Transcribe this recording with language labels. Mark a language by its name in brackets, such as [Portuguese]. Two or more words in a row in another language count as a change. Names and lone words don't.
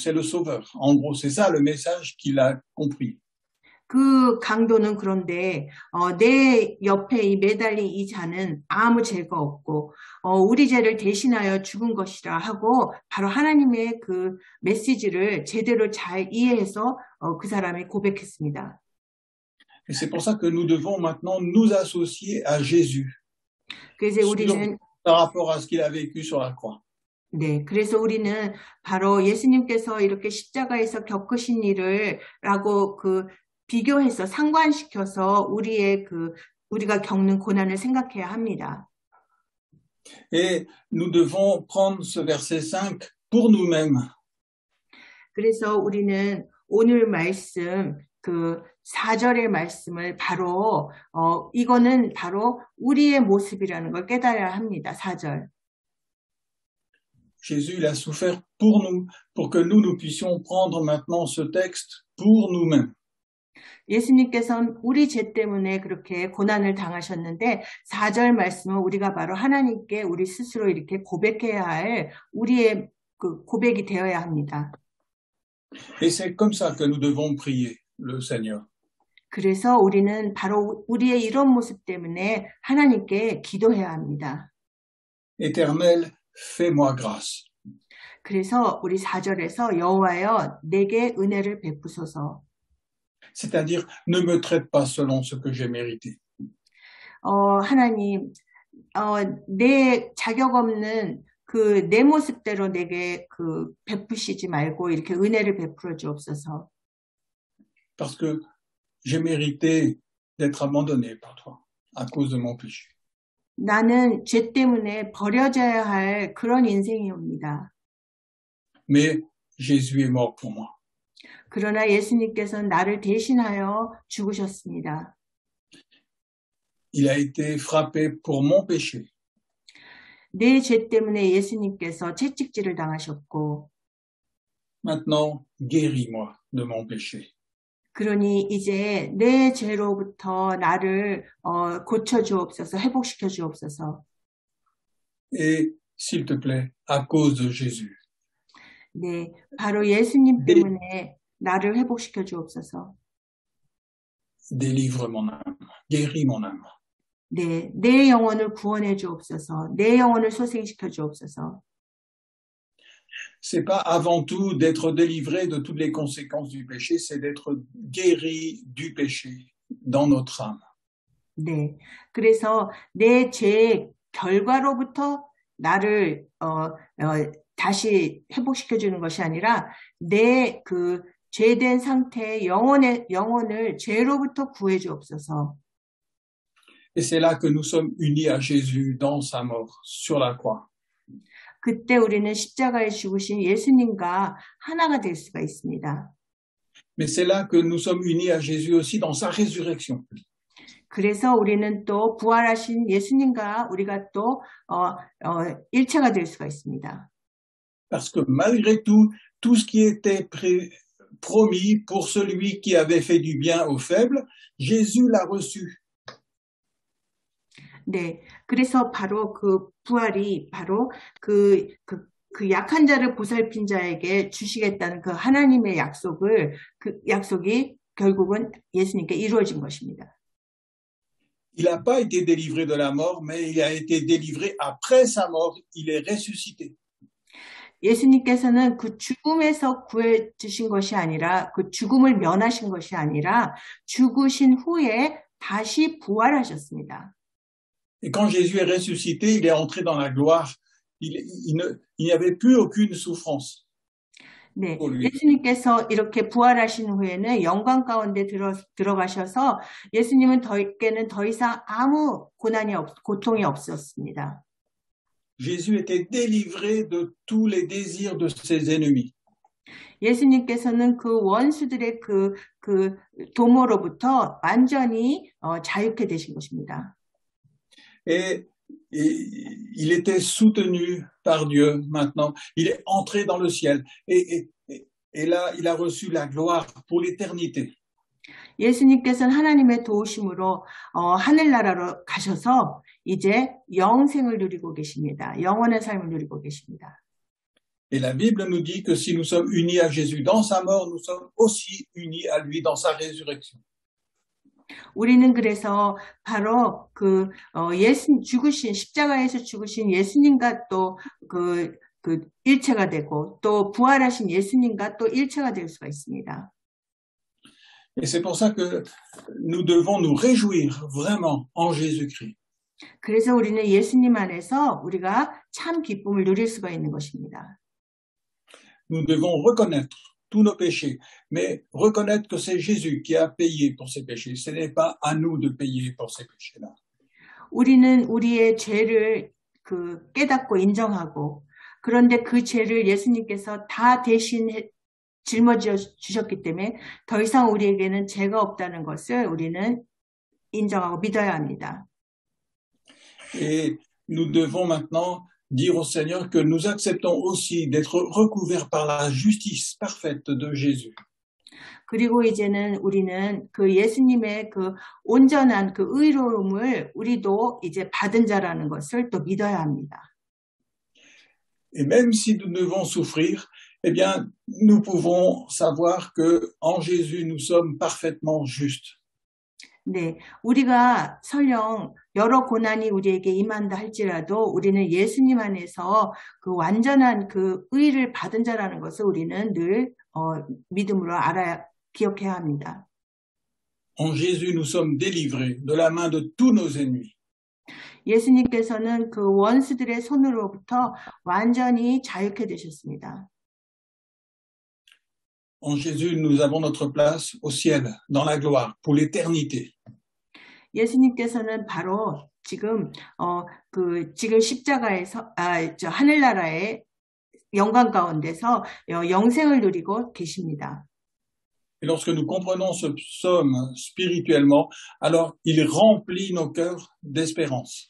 [French] C'est le Sauveur. En gros, c'est ça le message qu'il a compris. [Korean] 그 강도는 그런데 내 옆에 이 매달린 이 자는 아무 죄가 없고 우리 죄를 대신하여 죽은 것이라 하고 바로 하나님의 그 메시지를 제대로 잘 이해해서 그 사람이 고백했습니다. [French] Et c'est pour ça que nous devons maintenant nous associer à Jésus. [Korean] 그래서 우리는 [French] par rapport à ce qu'il a vécu sur la croix. [Korean] 네, 그래서 우리는 바로 예수님께서 이렇게 십자가에서 겪으신 일을라고 비교해서 상관시켜서 우리가 겪는 고난을 생각해야 합니다. [French] Et nous devons prendre ce verset 5 pour nous-mêmes. [Korean] 그래서 우리는 오늘 말씀 그 4절의 말씀을 바로 이거는 바로 우리의 모습이라는 걸 깨달아야 합니다. 4절. [French] Jésus, il a souffert pour nous, pour que nous puissions prendre maintenant ce texte pour nous-mêmes. [Korean] 예수님께서는 우리 죄 때문에 그렇게 고난을 당하셨는데 4절 말씀은 우리가 바로 하나님께 우리 스스로 이렇게 고백해야 할 우리의 그 고백이 되어야 합니다. [French] Et c'est comme ça que nous devons prier le Seigneur. [Korean] 그래서 우리는 바로 우리의 이런 모습 때문에 하나님께 기도해야 합니다. [French] Éternel, fais-moi grâce. [Korean] 그래서 우리 4절에서 여호와여 내게 은혜를 베푸소서. [French] C'est-à-dire, ne me traite pas selon ce que j'ai mérité. [Korean] 하나님, 내 자격 없는 그 내 모습대로 내게 그 베푸시지 말고 이렇게 은혜를 베풀어 주옵소서. [French] Parce que j'ai mérité d'être abandonné par toi à cause de mon péché. [Korean] 나는 죄 때문에 버려져야 할 그런 인생이옵니다. [French] Mais Jésus est mort pour moi. [Korean] 그러나 예수님께서는 나를 대신하여 죽으셨습니다. [French] Il a été frappé pour mon péché. [Korean] 내 죄 때문에 예수님께서 채찍질을 당하셨고 [French] Maintenant, guéris-moi de mon péché. [Korean] 그러니 이제 내 죄로부터 나를 고쳐 주옵소서, 회복시켜 주옵소서. [French] Et s'il te plaît, à cause de Jésus, [Korean] 네, 바로 예수님 때문에 나를 회복시켜 주옵소서. [French] délivre mon âme, guéris mon âme. [Korean] 네, 내 영혼을 구원해 주옵소서. 내 영혼을 소생시켜 주옵소서. [French] C'est pas avant tout d'être délivré de toutes les conséquences du péché, c'est d'être guéri du péché dans notre âme. [Korean] 네, 그래서 내 죄의 결과로부터 나를 다시 회복시켜 주는 것이 아니라 내 그 죄된 상태의 영혼을 죄로부터 구해 주옵소서. [French] Et c'est là que nous sommes unis à Jésus dans sa mort sur la croix. [Korean] 그때 우리는 십자가에 죽으신 예수님과 하나가 될 수가 있습니다. [French] Mais c'est là que nous sommes unis à Jésus aussi dans sa résurrection. [Korean] 그래서 우리는 또 부활하신 예수님과 우리가 또 일체가 될 수가 있습니다. [French] Parce que malgré tout, tout ce qui était promis pour celui qui avait fait du bien aux faibles, Jésus l'a reçu. [Korean] 네, 그래서 바로 그 부활이 바로 그 약한 자를 보살핀 자에게 주시겠다는 그 하나님의 그 약속이 결국은 예수님께 이루어진 것입니다. [French] Il n'a pas été délivré de la mort, mais il a été délivré après sa mort. Il est ressuscité. [Korean] 예수님께서는 그 죽음에서 구해 주신 것이 아니라 그 죽음을 면하신 것이 아니라 죽으신 후에 다시 부활하셨습니다. [French] Et quand Jésus est ressuscité, il est entré dans la gloire. Il n'y avait plus aucune souffrance. [Korean] 네, 예수님께서 이렇게 부활하신 후에는 영광 가운데 들어가셔서 예수님은 께는 더 이상 아무 고통이 없었습니다. [French] Jésus était délivré de tous les désirs de ses ennemis. [Korean] 예수님께서는 그 원수들의 그 도모로부터 완전히 자유케 되신 것입니다. [French] Et il était soutenu par Dieu maintenant. Il est entré dans le ciel. Et là, il a reçu la gloire pour l'éternité. [Korean] 예수님께서는 하나님의 도우심으로 하늘나라로 가셔서 이제 영생을 누리고 계십니다. 영원한 삶을 누리고 계십니다. [French] Et la Bible nous dit que si nous sommes unis à Jésus dans sa mort, nous sommes aussi unis à lui dans sa résurrection. [Korean] 우리는 그래서 바로 죽으신 십자가에서 죽으신 예수님과 또 그 일체가 되고 또 부활하신 예수님과 또 일체가 될 수가 있습니다. [French] Et c'est pour ça que nous devons nous réjouir vraiment en Jésus-Christ. [Korean] 그래서 우리는 예수님 안에서 우리가 참 기쁨을 누릴 수가 있는 것입니다. [French] Nous devons reconnaître tous nos péchés, mais reconnaître que c'est Jésus qui a payé pour ces péchés. Ce n'est pas à nous de payer pour ces péchés-là. [Korean] 우리는 우리의 죄를 깨닫고 인정하고 그런데 그 죄를 예수님께서 다 대신 짊어져 주셨기 때문에 더 이상 우리에게는 죄가 없다는 것을 우리는 인정하고 믿어야 합니다. [French] Et nous devons maintenant dire au Seigneur que nous acceptons aussi d'être recouverts par la justice parfaite de Jésus. [Korean] 그리고 이제는 우리는 그 예수님의 그 온전한 그 의로움을 우리도 이제 받은 자라는 것을 또 믿어야 합니다. [French] Et même si nous devons souffrir, eh bien, nous pouvons savoir que en Jésus, nous sommes parfaitement justes. [Korean] 네, 우리가 설령 여러 고난이 우리에게 임한다 할지라도 우리는 예수님 안에서 그 완전한 그 의를 받은 자라는 것을 우리는 늘 믿음으로 알아야 기억해야 합니다. [French] En Jésus, nous sommes délivrés de la main de tous nos ennemis. [Korean] 예수님께서는 그 원수들의 손으로부터 완전히 자유케 되셨습니다. [French] En Jésus, nous avons notre place au ciel, dans la gloire, pour l'éternité. [Korean] 예수님께서는 바로 지금 지금 십자가에서 하늘나라의 영광 가운데서 영생을 누리고 계십니다. [French] Et lorsque nous comprenons ce psaume spirituellement, alors il remplit nos cœurs d'espérance.